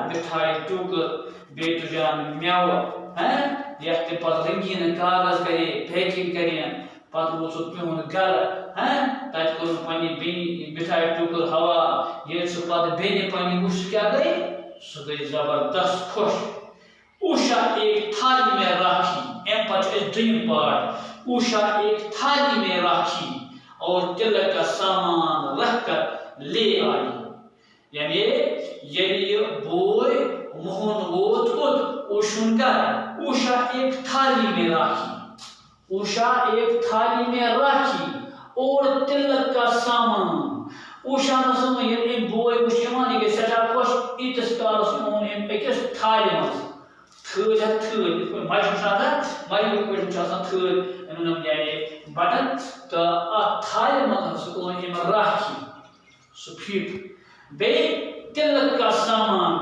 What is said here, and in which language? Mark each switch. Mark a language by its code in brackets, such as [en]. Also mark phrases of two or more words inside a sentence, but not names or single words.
[ks] مِٹھایہِ ٹوٗکہٕ، بیٚیہِ تُجان مٮ۪وٕ، یتھ تہِ پتہٕ رنگیٖن کاغذ کرے، پیکنگ کرین، پتہٕ ووت سُہ تِہُنٛد گرٕ، تتہِ کوٚرُن پننہِ بیٚنہِ مِٹھایہِ ٹوٗکر ہوا۔ ییٚلہِ سُہ پتہٕ بیٚنہِ پننہِ وُچھ، سُہ کیٛاہ گٔے؟ سُہ گٔے زبردست خۄش۔ [ur] اوشا ایک تھالی میں راکھی، [ks] امہِ پتہٕ چھُ اَسہِ دوٚیِم پارٹ۔ [ur] اوشا ایک تھالی میں راکھی اور تلک کا سامان رکھ کر لے آئی، [ks] یعنی ییٚلہِ یہِ بوے موہن ووت کوٚت؟ اوشُن گرٕ۔ [ur] اوشا ایک تھالی میں راکھی، اوشا ایک تھالی میں راکھی اور تلک کا سامان۔ [ks] اوشا نسا ییٚلہِ أمۍ بوے وُچھ یِوان، یہِ گٔے سٮ۪ٹھاہ خۄش۔ ییٖتِس کالس اوٚن أمۍ أکِس تھالہِ منٛز تھٲلۍ ہا تھٲلۍ، یِتھ پٲٹھۍ مَجہِ چھُ آسان، مَجہِ پٲٹھۍ چھُ آسان تھٲلۍ، أنۍ یعنی بٹن، تہٕ اَتھ تھالہِ منٛز ہسا اوٚن أمۍ راکھی، سُہ پھیٖٹ، بیٚیہِ [ur] تلک کا سامان۔